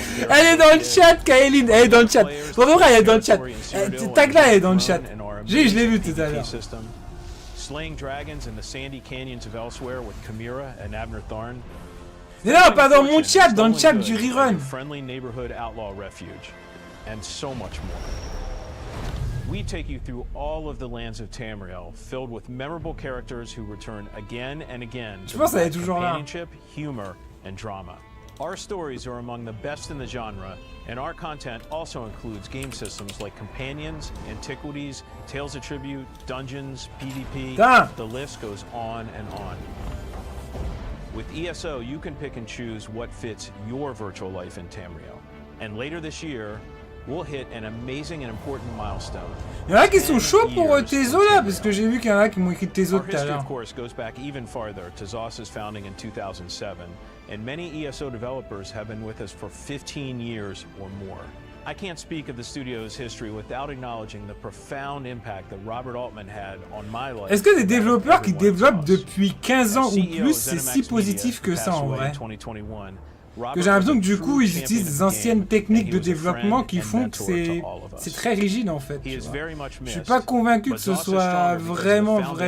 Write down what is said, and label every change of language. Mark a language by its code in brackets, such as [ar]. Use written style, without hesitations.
[fr] Elle est dans le chat, Kaylin, elle est dans le chat. Pour de vrai, elle est dans le chat. Tag-là, elle est dans le chat. Je l'ai vu tout à l'heure. [en] Slaying dragons in the sandy canyons of Elsewhere with Chimera and Abner Tharn. [fr] Mais non, pas dans mon chat, dans le chat du rerun. [en] Friendly neighborhood outlaw refuge, and so much more. We take you through all of the lands of Tamriel, filled with memorable characters who return again and again to provide companionship, humor, and drama. Our stories are among the best in the genre, and our content also includes game systems like Companions, Antiquities, Tales of Tribute, Dungeons, PvP. The list goes on and on. With ESO, you can pick and choose what fits your virtual life in Tamriel. And later this year, we'll hit an amazing and important milestone. [fr] Il y en a qui sont chauds pour Tezo là, parce que j'ai vu qu'il y en a qui m'ont écrit Tezo [en] Our [fr] tout à [en] history, [fr] l'heure. [en] of course, goes back even farther to ZOS's founding in 2007, and many ESO developers have been with us for 15 years or more. I can't speak of the studio's history without acknowledging the profound impact that Robert Altman had on my life. [fr] Est-ce que des développeurs qui développent depuis 15 ans ou plus, c'est si positif que ça en vrai? Que j'ai l'impression que du coup ils utilisent des anciennes techniques de développement qui font que c'est très rigide en fait. Je suis pas convaincu que ce soit vraiment.